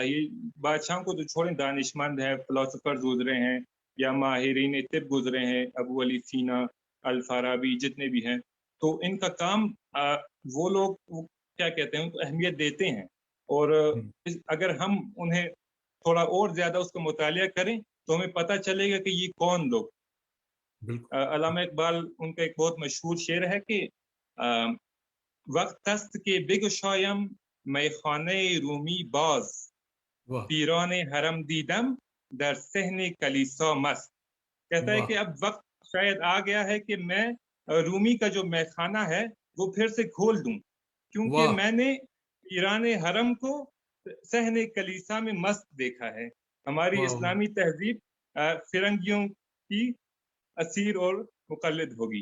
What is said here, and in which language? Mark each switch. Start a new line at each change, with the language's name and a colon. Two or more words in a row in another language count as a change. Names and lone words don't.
Urdu: یہ بادشاہوں کو تو چھوڑیں, دانشمند ہیں, فلاسفرز گزرے ہیں, یا ماہرین طب گزرے ہیں, ابو علی سینا, الفارابی, جتنے بھی ہیں, تو ان کا کام وہ لوگ کیا کہتے ہیں ان کو اہمیت دیتے ہیں. اور اگر ہم انہیں تھوڑا اور زیادہ اس کو مطالعہ کریں تو ہمیں پتہ چلے گا کہ یہ کون لوگ. علامہ اقبال, ان کا ایک بہت مشہور شعر ہے کہ
Persian: وقت است کے بگشایم میخانه رومی باز, پیران حرم دیدم در صحن کلیسا مست.
Urdu: کہتا ہے کہ اب وقت شاید آ گیا ہے کہ میں رومی کا جو میخانہ ہے وہ پھر سے کھول دوں, کیونکہ میں نے پیران حرم کو صحن کلیسا میں مست دیکھا ہے. ہماری اسلامی تہذیب فرنگیوں کی اسیر اور مقلد ہوگی.